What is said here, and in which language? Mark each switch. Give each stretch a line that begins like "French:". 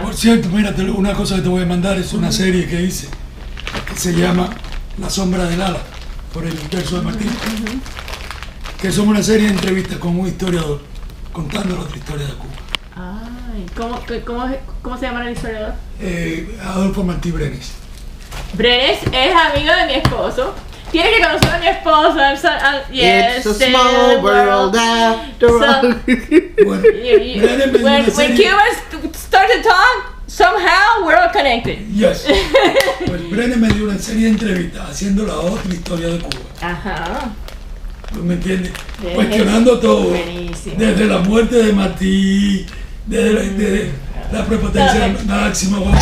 Spanish: Por cierto, mírate, una cosa que te voy a mandar es una serie que hice que se llama La Sombra del Ala, por el verso de Martín, que son una serie de entrevistas con un historiador contando la otra historia de Cuba. Ay, ¿cómo se llama el historiador? Adolfo Martí Brenes. Brenes es amigo de mi esposo. Tienes que conocer a mi esposa.
English: Yes, It's a small world after all.
Spanish: Bueno,
English: when Cubans start to talk, somehow we're all connected. Yes.
Spanish: Pues Brenes me dio una serie de entrevistas haciendo la otra historia de Cuba. Ajá. ¿Me entiendes? Cuestionando todo. Buenísimo. Desde la muerte de Martí, desde la prepotencia máxima,